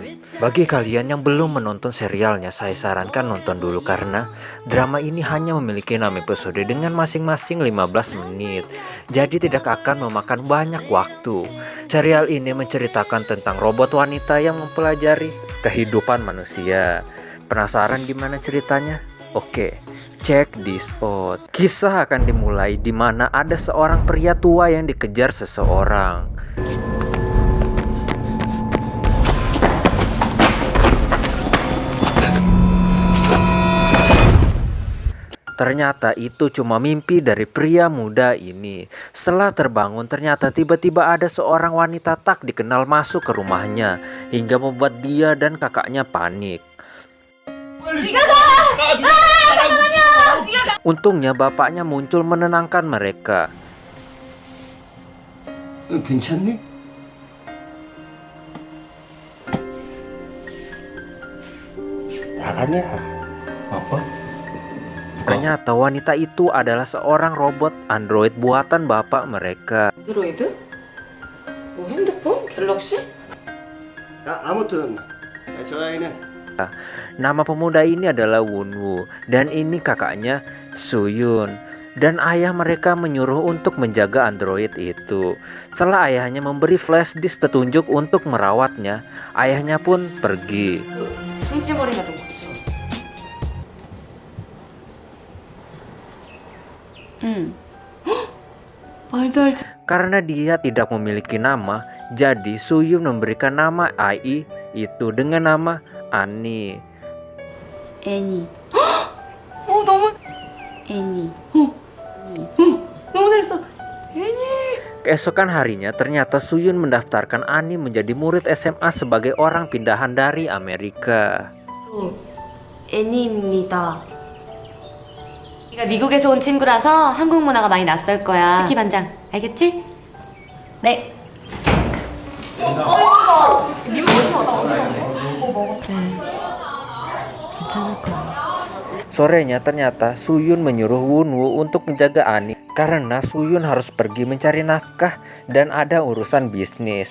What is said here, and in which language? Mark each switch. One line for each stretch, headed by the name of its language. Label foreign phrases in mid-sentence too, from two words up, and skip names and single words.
Indonesian: Bagi kalian yang belum menonton serialnya, saya sarankan nonton dulu karena drama ini hanya memiliki 6 episode dengan masing-masing 15 menit. Jadi tidak akan memakan banyak waktu. Serial ini menceritakan tentang robot wanita yang mempelajari kehidupan manusia. Penasaran gimana ceritanya? Oke.
English: Check this out.
Indonesian: Kisah akan dimulai di mana ada seorang pria tua yang dikejar seseorang. Ternyata itu cuma mimpi dari pria muda ini. Setelah terbangun, ternyata tiba-tiba ada seorang wanita tak dikenal masuk ke rumahnya hingga membuat dia dan kakaknya panik. Untungnya bapaknya muncul menenangkan mereka.
Korean: 괜찮니? 나가냐? 아빠?
Indonesian: Ternyata wanita itu adalah seorang robot android buatan bapak mereka.
Korean: 안드로이드? 뭐 핸드폰? 갤럭시? 아무튼 저 아이는
Indonesian: Nama pemuda ini adalah Wunwoo dan ini kakaknya Suyun. Dan ayah mereka menyuruh untuk menjaga android itu. Setelah ayahnya memberi
English: flash disk
Indonesian: petunjuk untuk merawatnya, ayahnya pun pergi.
Korean: 그 승질머리가 누구죠? 응. 말도 할 줄.
Indonesian: Karena dia tidak memiliki nama, jadi Suyun memberikan nama Ai itu dengan nama Ani.
Korean: 애니. 너무. 애니. 너무 잘했어. 애니.
Indonesian: Keesokan harinya ternyata Suyun mendaftarkan Ani menjadi murid SMA sebagai orang pindahan dari Amerika.
Korean: 애니입니다. 네가 미국에서 온 친구라서 한국 문화가 많이 낯설 거야. 특히 반장. 알겠지? 네.
Indonesian: Sorenya ternyata Suyun menyuruh Wunwoo untuk menjaga Ani karena Suyun harus pergi mencari nafkah dan ada urusan bisnis.